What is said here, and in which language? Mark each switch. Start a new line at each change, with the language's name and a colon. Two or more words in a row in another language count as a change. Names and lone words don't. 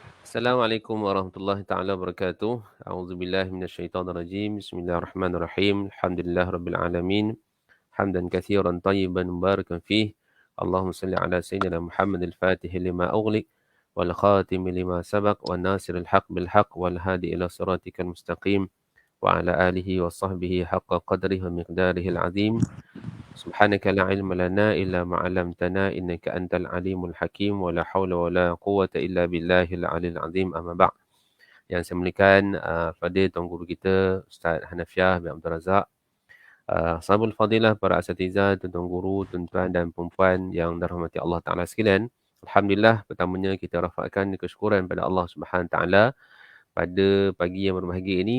Arabic: السلام عليكم ورحمة الله تعالى وبركاته أعوذ بالله من الشيطان الرجيم. بسم الله الرحمن الرحيم الحمد لله رب العالمين حمدا كثيرا طيبا مباركا فيه. اللهم صل على سيدنا محمد الفاتح لما أغلق والخاتم لما سبق والناصر الحق بالحق والهادي إلى صراطك المستقيم وعلى آله وصحبه حق قدره ومقداره العظيم. سبحانك لا علم لنا إلا ما علمتنا إنك أنت العليم الحكيم ولا حول ولا قوة إلا بالله العلي العظيم أما بعد.
Malay: Yang saya muliakan pada Tuan Guru kita Ustaz Hanafiah bin Abdul Razak,
Arabic: أصحاب الفضيلة,
Malay: para asatizah, tuan guru, tuan-tuan dan puan yang dirahmati
Arabic: الله تعالى
Malay: sekalian. Alhamdulillah, pertamanya kita rafakkan kesyukuran pada
Arabic: الله سبحانه تعالى
Malay: pada pagi yang berbahagia ini.